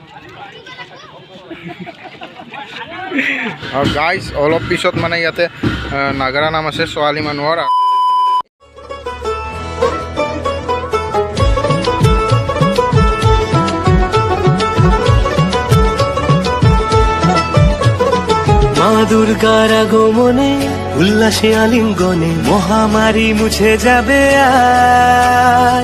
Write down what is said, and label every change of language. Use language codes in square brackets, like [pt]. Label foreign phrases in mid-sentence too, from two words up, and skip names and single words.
[as] গাইজ অলপ পিছত মানে ইয়াতে নাগাৰা নাম আছে ছোৱালী মানুহৰ। [bn] মা দুর্গার আগমনে উল্লাসে আলিঙ্গনে মহামারী মুছে যাবে আজ।